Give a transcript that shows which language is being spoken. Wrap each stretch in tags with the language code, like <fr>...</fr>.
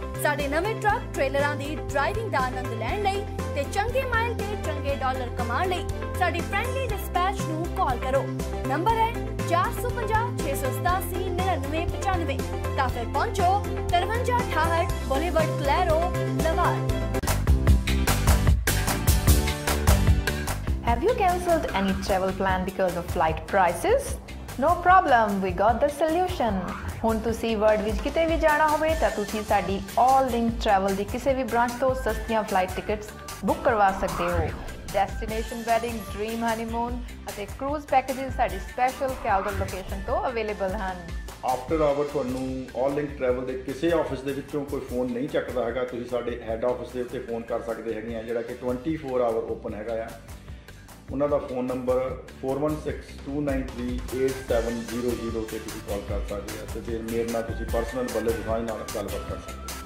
<pa>ਸਾਡੇ ਨਵੇਂ ਟਰੱਕ ਟ੍ਰੇਲਰਾਂ ਦੀ ਡਰਾਈਵਿੰਗ ਦਾ ਆਨੰਦ ਲੈਣ ਲਈ ਤੇ ਚੰਗੇ ਮਾਈਲ ਤੇ ਚੰਗੇ ਡਾਲਰ ਕਮਾਉਣ ਲਈ ਸਾਡੀ ਫ੍ਰੈਂਡਲੀ ਡਿਸਪੈਚ ਨੂੰ ਕਾਲ ਕਰੋ ਨੰਬਰ ਹੈ 450 687 9995 ਤਾਂ ਫਿਰ ਪਹੁੰਚੋ 5368 ਬੋਲੀਵਰਡ ਕਲੈਰੋ ਲਵਾਰ</pa> <en>Have you cancelled any travel plan because of flight prices? No problem, we got the solution.</en> <pa>ਹੁਣ ਤੁਸੀਂ ਵਰਲਡ ਵਿੱਚ ਕਿਤੇ ਵੀ ਜਾਣਾ ਹੋਵੇ ਤਾਂ ਤੁਸੀਂ ਸਾਡੀ ਆਲ ਲਿੰਕ ਟਰੈਵਲ ਦੀ ਕਿਸੇ ਵੀ ਬ੍ਰਾਂਚ ਤੋਂ ਸਸਤੀਆਂ ਫਲਾਈਟ ਟਿਕਟਸ ਬੁੱਕ ਕਰਵਾ ਸਕਦੇ ਹੋ ਡੈਸਟੀਨੇਸ਼ਨ ਵੈਡਿੰਗ ਡ੍ਰੀਮ ਹਨੀਮੂਨ ਅਤੇ ਕਰੂਜ਼ ਪੈਕੇजेस ਸਾਡੀ ਸਪੈਸ਼ਲ ਕੈਲਗਰ ਲੋਕੇਸ਼ਨ ਤੋਂ ਅਵੇਲੇਬਲ ਹਨ ਆਫਟਰ ਆਵਰ ਤੁਹਾਨੂੰ ਆਲ ਲਿੰਕ ਟਰੈਵਲ ਦੇ ਕਿਸੇ ਆਫਿਸ ਦੇ ਵਿੱਚੋਂ ਕੋਈ ਫੋਨ ਨਹੀਂ ਚੱਕਦਾ ਹੈਗਾ ਤੁਸੀਂ ਸਾਡੇ ਹੈੱਡ ਆਫਿਸ ਦੇ ਉੱਤੇ ਫੋਨ ਕਰ ਸਕਦੇ ਹੈਗੇ ਆ ਜਿਹੜਾ ਕਿ 24 ਆਵਰ ਓਪਨ ਹੈਗਾ ਆ ਉਹਨਾਂ ਦਾ ਫੋਨ ਨੰਬਰ 4162938700 ਤੇ ਤੁਸੀਂ ਕਾਲ ਕਰ ਸਕਦੇ ਆ ਤੇ ਫਿਰ ਮੇਰੇ ਨਾਲ ਤੁਸੀਂ ਪਰਸਨਲ ਬੱਲੇ ਦੁਕਾਨ ਨਾਲ ਗੱਲਬਾਤ ਕਰ ਸਕਦੇ ਹੋ</pa>